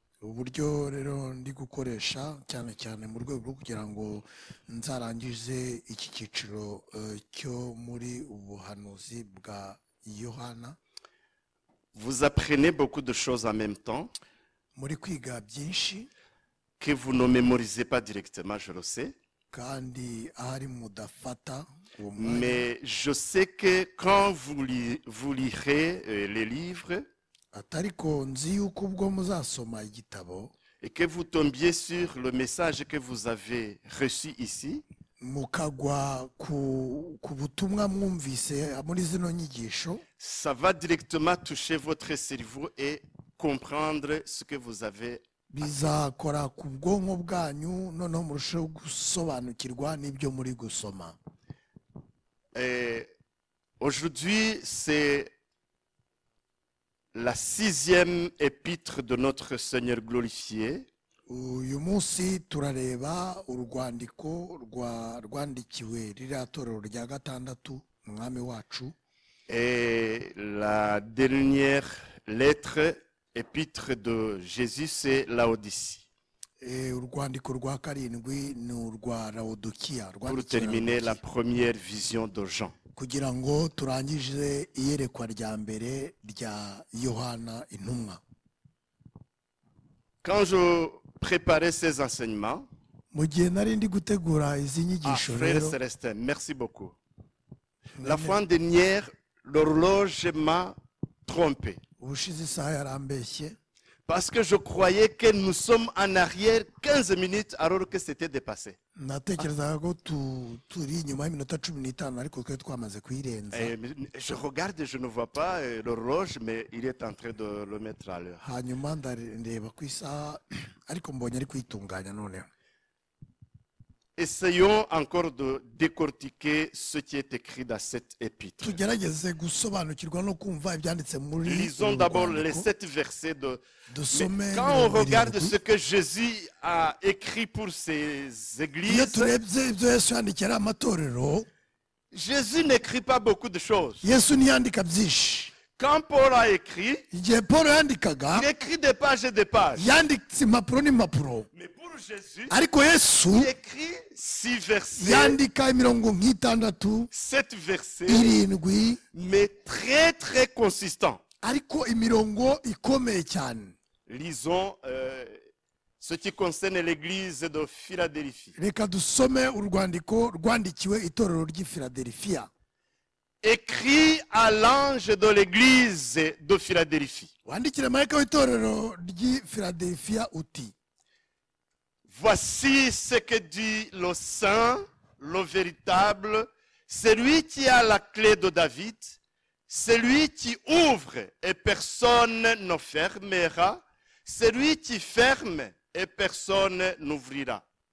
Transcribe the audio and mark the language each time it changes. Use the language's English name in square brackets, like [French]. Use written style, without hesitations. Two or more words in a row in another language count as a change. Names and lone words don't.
[Kinyarwanda] uburyo rero ndi gukoresha cyane cyane mu rwego rwo kugira ngo nzarangize iki cyiciro cyo muri ubuhanuzi bwa Yohana. [French] Vous apprenez beaucoup de choses en même temps [Kinyarwanda] muri kwiga byinshi [French] que vous ne mémorisez pas directement, je le sais. [Kinyarwanda] kandi ahari mudafata uwo mwanya. [French] Mais je sais que quand vous lirez les livres [Kinyarwanda] atariko nzi yuko ubwo muzasoma igitabo [French] et que vous tombiez sur le message que vous avez reçu ici, [Kinyarwanda] mukagwa ku butumwa mwumvise muri zino nyigisho, [French] ça va directement toucher votre cerveau et comprendre ce que vous avez. [Kinyarwanda] bizakora ku bwonko bwanyu noneho murusheho gusobanukirwa n'ibyo muri gusoma. [French] Aujourd'hui, c'est la 6e épître de notre Seigneur glorifié. [Kinyarwanda] uyu munsi turareba urwandiko rwandikiwe ririya torero rya gatandatu umwami wacu, [French] Et la dernière lettre, épître de Jésus, c'est Laodicée. [Kinyarwanda] urwandiko rwa karindwi ni urwa Laodikiya. [French] Pour terminer la première vision de Jean. [Kinyarwanda] kugira ngo turangize iyerekwa rya mbere rya Yohana intumwa. [French] Quand je préparais ces enseignements, [Kinyarwanda] mu gihe nari ndi gutegura izi nyigisho [French] frère [Kinyarwanda] rero, [French] Célestin, merci beaucoup. La fois dernière, l'horloge m'a trompé. [Kinyarwanda] ubushize isaha yarambeshye [French] Parce que je croyais que nous sommes en arrière 15 minutes alors que c'était dépassé. [Kinyarwanda] natekerezaga ko turi inyuma y'iminota 15 ariko twari twamaze kuyirenza. [French] Et je regarde, je ne vois pas l'horloge, mais il est en train de le mettre à l'heure. [Kinyarwanda] hanyuma ndareba ku isaha ariko mbonye ari kwitunganya noneho. [French] Essayons encore de décortiquer ce qui est écrit dans cette épître. [Kinyarwanda] tugerageze gusobanukirwa no kumva ibyanditse muri [French] Lisons d'abord les 7 versets de... [Kinyarwanda] dusome. [French] Mais quand on regarde ce que Jésus a écrit pour ces [Kinyarwanda] iyo [French] églises, [Kinyarwanda] turebye ibyo Yesu yandikiye ari amatorero, [French] Jésus n'écrit pas beaucoup de choses. [Kinyarwanda] Yesu ntiyandika byinshi. [French] Quand Paul a écrit, [Kinyarwanda] igihe Paul yandikaga [French] il écrit des pages et des pages. [Kinyarwanda] yanditse impapuro n'impapuro, [French] Mais pour Jésus, [Kinyarwanda] ariko Yesu [French] il écrit 6 versets, [Kinyarwanda] yandika imirongo nk'itandatu [French] 7 versets, [Kinyarwanda] irindwi, [French] mais très très consistants. [Kinyarwanda] ariko imirongo ikomeye cyane. [French] Lisons ce qui concerne l'église de Philadelphie. [Kinyarwanda] reka dusome urwandiko rwandikiwe itorero ry'i Filadelifiya. [French] Écrit à l'ange de l'église de Philadelphie. [Kinyarwanda] wandikire marayika w'itorero ry'i Filadelifiya uti: [French] Voici ce que dit le saint, le véritable, celui qui a la clé de David, celui qui ouvre et personne ne fermera, celui qui ferme et personne n'ouvrira.